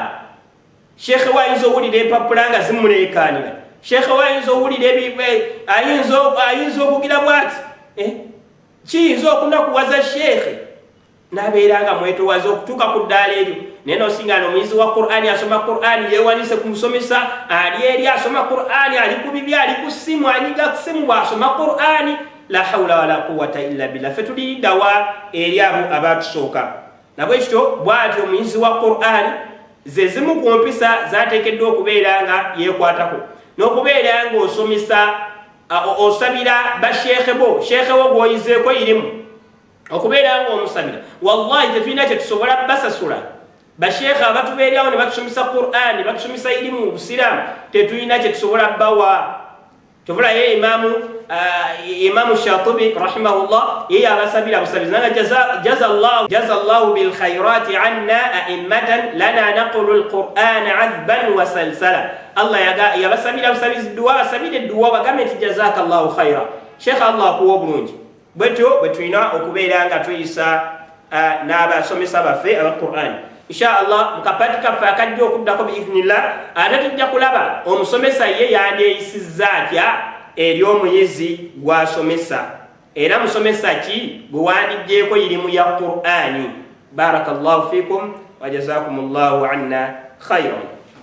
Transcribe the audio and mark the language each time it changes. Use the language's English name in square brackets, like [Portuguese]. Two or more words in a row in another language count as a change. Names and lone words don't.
[Ganda] Sheekhe wayinza owulira empapula nga zimuleekaanira, sheekhe wayinza owulira ayinza okugira bw'ati kiyinza okunakuwaza sheekhe n'abeera nga mwetowaza okutuuka ku ddaala eryo. naye nosinga omuyizi wa Qur'ani asoma Qur'ani yewanise ku musomesa, ali eri asoma Qur'ani, ali ku bibi, ali ku simu, anyiga ku simu bw'asoma Qur'ani. [Arabic] لا حول ولا قوة إلا بالله. [Ganda] Ffe tuliddawa eri abo abaatusooka. Nabwe kityo bw'atyo omuyizi wa Qur'ani ze zimu ku mpisa zaateekeddwa okubeera nga yeekwatako, n'okubeera nga osomesa osabira basheekhe bo, sheekhe wo gw'oyizeeko irimu, okubeera nga omusabira. Wallahi tetulina kye tusobola basasula basheekhe abatubeeryawo ne batusomesa Qur'ani, batusomesa irimu mu Busiraamu, tetulina kye tusobola bawa. Tuvula ye Imaamu Shatibi rahimahullah ye abasabira busabizi nanga [Arabic] جزى الله بالخيرات عنا أئمة لنا نقلوا القرآن عذبا و سلسلا. [Ganda] Allah yabasabira busabizi duwa, basabire duwa bagambe nti [Arabic] جزاك الله خيرا. [Ganda] Sheikh Allah kuwa bulungi bwetyo bwetulina okubeera nga tuyisa n'abasomesa baffe aba-Qur'ani. Inshallah mukapati kaffe akajja okuddako biiznillah ate tujja kulaba omusomesa ye yandyeyisizza atya eri omuyizi gw'asomesa, era musomesa ki gwe wandijjeeko irimu ya Qur'ani. [Arabic] بارك الله فيكم و جزاكم الله عنا خيرا.